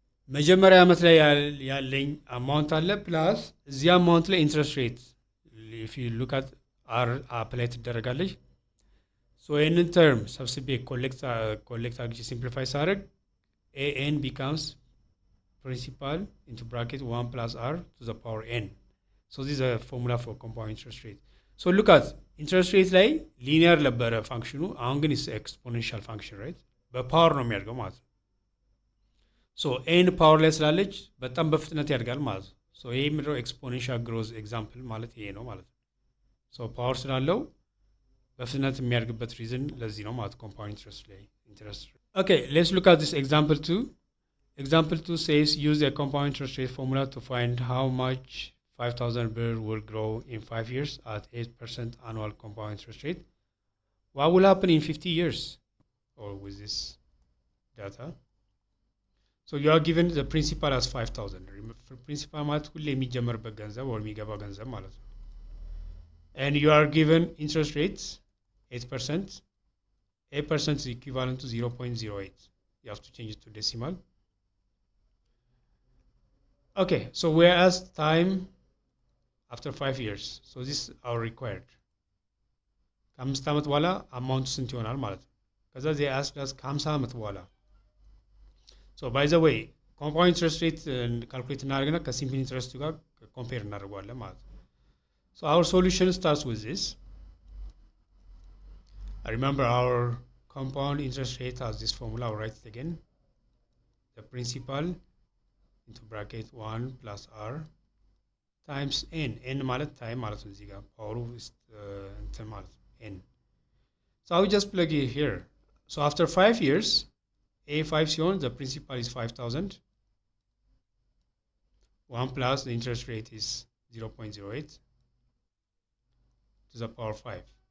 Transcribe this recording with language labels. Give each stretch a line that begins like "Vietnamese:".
Amharic: መጀመሪያ ዓመት ላይ ያለኝ አማውንት አለ ፕላስ እዚህ አማውንት ላይ ኢንትረስት ሬት
English: ኢፍ ዩ ሉክ አት አር
Amharic: አፕላይ ትደረጋለች። ሶ ይህንን ተርም ሰብስቤ ኮሌክት አድርጌ ሲምፕሊፋይ ሳደርግ ኤኤን ቢካምስ
English: principal into bracket 1 plus r to the power n. So this is a formula for compound interest rate. So look at interest rate ላይ linear
Amharic: ነበረ ፋንክሽኑ፣ አሁን ግን
English: is exponential function right?
Amharic: በፓወር ነው የሚያድገው ማለት ነው። So n ፓወር ላይ ስላለች በጣም በፍጥነት ያድጋል ማለት ነው። So ይሄ ምድረው
English: exponential growth example
Amharic: ማለት ይሄ ነው ማለት ነው። So ፓወር ስላለው በፍጥነት የሚያድግበት ሪዝን ለዚህ ነው ማለት compound interest ላይ interest rate.
English: Okay, let's look at this example 2. Example 2 says use a compound interest rate formula to find how much 5,000 birr will grow in 5 years at 8% annual compound interest rate. What will happen in 50 years or with this data? So you are given the principal as 5,000.
Amharic: Principal ማለት ሁሌ የሚጀመርበት ገንዘብ or የሚገባ ገንዘብ ማለት ነው።
English: And you are given interest rates 8%. 8% is equivalent to 0.08. You have to change it to decimal. Okay, so we're asked time after 5 years. So this is our required.
Amharic: ከአምስት ዓመት በኋላ አማውንቱ ስንት ይሆናል ማለት ነው። ከዛ
English: they asked us
Amharic: ከ50 ዓመት በኋላ.
English: So by the way,
Amharic: ኮምፓውንድ ኢንትረስት ሬት ካልኩሌት እናደርግና ከሲምፕል ኢንትረስት ጋር ኮምፔር እናደርገዋለን ማለት ነው።
English: So our solution starts with this. Remember our compound interest rate has this formula. I'll write it again. The principal into bracket 1 plus r times n.
Amharic: n ማለት time ማለት ነው እዚህ ጋር power is እንትን ማለት ነው n.
English: So I will just plug it here. So after 5 years, A5
Amharic: ሲሆን
English: the principal is 5,000. 1 plus the interest rate is 0.08 to the power 5.